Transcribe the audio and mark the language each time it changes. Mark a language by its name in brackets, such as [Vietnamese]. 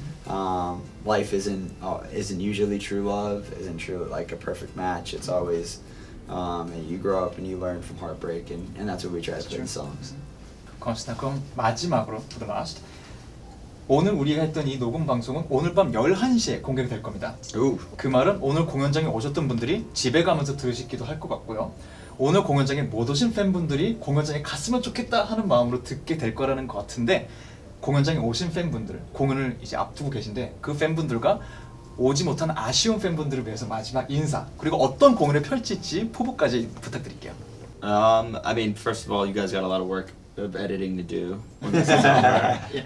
[English] Life isn't usually true love, isn't true like a perfect match. It's always and you grow up and you learn from heartbreak, and that's what we try to put in songs. [Korean] 고맙습니다. 그럼 마지막으로 [English] to the last. [Korean] 오늘 우리가 했던 이 녹음 방송은 오늘 밤 11시에 공개가 될 겁니다. 그 말은 오늘 공연장에 오셨던 분들이 집에 가면서 들으시기도 할 것 같고요. 오늘 공연장에 못 오신 팬분들이 공연장에 갔으면 좋겠다 하는 마음으로 듣게 될 거라는 것 같은데, 공연장에 오신 팬분들, 공연을 이제 앞두고 계신데 그 팬분들과 오지 못한 아쉬운 팬분들을 위해서 마지막 인사, 그리고 어떤 공연을 펼칠지 포부까지 부탁드릴게요. [English] I mean, first of all, you guys got a lot of work of editing to do when this is over.